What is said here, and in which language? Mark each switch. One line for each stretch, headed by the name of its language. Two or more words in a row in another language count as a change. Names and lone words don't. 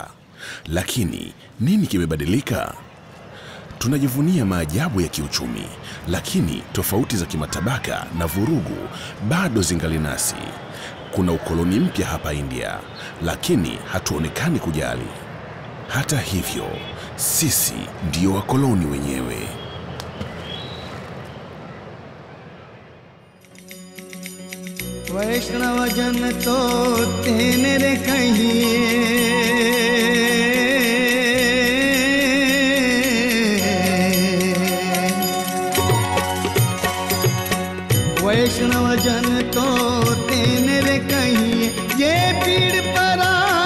Swahili: Lakini nini kimebadilika? Tunajivunia maajabu ya kiuchumi, lakini tofauti za kimatabaka na vurugu bado zingali nasi. Kuna ukoloni mpya hapa India, lakini hatuonekani kujali. Hata hivyo, sisi ndio wakoloni wenyewe.
Gujarati: વૈષ્ણવ જન તો તેરે કહિએ વૈષ્ણવ જન તો તેરે કહિએ યે પીડ પરા